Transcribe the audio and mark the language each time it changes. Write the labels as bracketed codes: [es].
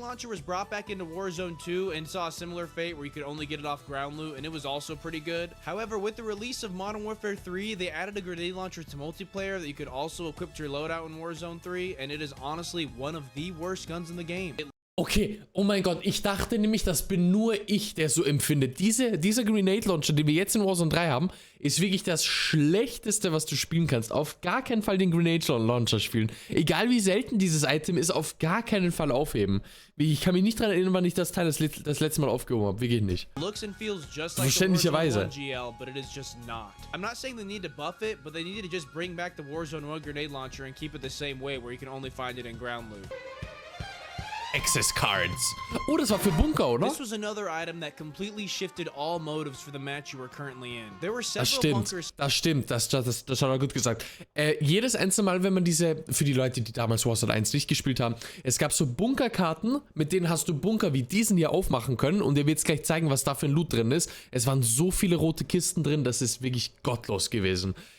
[en] Launcher was brought back into Warzone 2 and saw a similar fate where you could only get it off ground loot, and it was also pretty good. However, with the release of Modern Warfare 3, they added a grenade launcher to multiplayer that you could also equip to your loadout in Warzone 3, and it is honestly one of the worst guns in the game. [de] Okay, oh mein Gott, ich dachte nämlich, das bin nur ich, der so empfindet. Dieser Grenade Launcher, den wir jetzt in Warzone 3 haben, ist wirklich das Schlechteste, was du spielen kannst. Auf gar keinen Fall den Grenade Launcher spielen. Egal wie selten dieses Item ist, auf gar keinen Fall aufheben. Ich kann mich nicht daran erinnern, wann ich das Teil das letzte Mal aufgehoben habe. Wirklich nicht. Verständlicherweise. [en] I'm not saying they need to buff it, but they need to just bring back the Warzone 1 grenade launcher and keep it the same way, where you can only find it in ground loot. Access Cards. [de] Oh, das war für Bunker, oder? [en] This was another item that completely shifted all motives for the match you were currently in. There were several bunkers. [de] Das stimmt, das hat er gut gesagt. Jedes einzelne Mal, wenn man für die Leute, die damals Warzone 1 nicht gespielt haben, es gab so Bunkerkarten, mit denen hast du Bunker wie diesen hier aufmachen können und ihr wird jetzt gleich zeigen, was da für ein Loot drin ist. Es waren so viele rote Kisten drin, das ist wirklich gottlos gewesen.